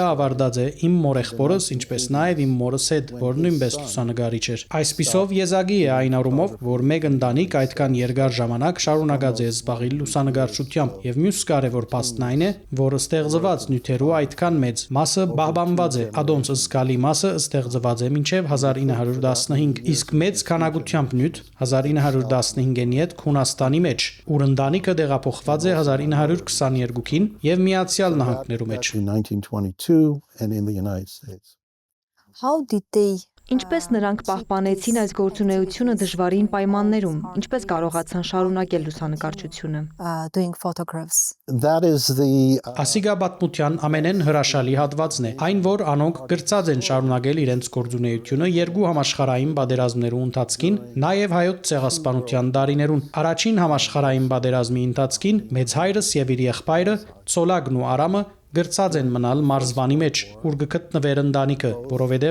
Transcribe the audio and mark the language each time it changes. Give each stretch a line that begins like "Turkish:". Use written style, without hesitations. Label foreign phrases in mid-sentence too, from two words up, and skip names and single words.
Armenian: ավարտած է իմ մորեղբորս, ինչպես նաև իմ մորս հետ, որ նույնպես լուսանկարիչ էր։ Այսպիսով եզակի է այն առումով, որ մեկ ընտանիք այդքան երկար ժամանակ շարունակած է զբաղել լուսանկարչությամբ, եւ մյուս կարևոր փաստն այն է, որ ստեղծված նյութերու այդքան մեծ մասը պահպանված է, ադոնց զգալի մասը ստեղծված է մինչև 1915, իսկ մեծ քանակությամբ նյութ 1915-ին հետ Հունաստանի մեջ, ուր ընտանիքը տեղափոխված է 1922-ին եւ Միացյալ Նահանգներու մեջ։
English: How did they
Armenian: Ինչպես նրանք պահպանեցին այս գործունեությունը դժվարին պայմաններում, ինչպես կարողացան շարունակել լուսանկարչությունը։
English: doing photographs?
Armenian: Ասիգա պատմության ամենեն հրաշալի հատվածն է, այն որ անոնք գրծած են շարունակել իրենց գործունեությունը երկու համաշխարհային պատերազմներու ընթացքին, նաև հայոց ցեղասպանության տարիներուն։ Առաջին համաշխարհային պատերազմի ընթացքին մեծ հայրս եւ իր եղբայրը Ցոլագն ու Արամը գրծած են մնալ մարզվանի մեջ, ուր գտնվեր ընտանիքը, որովհետև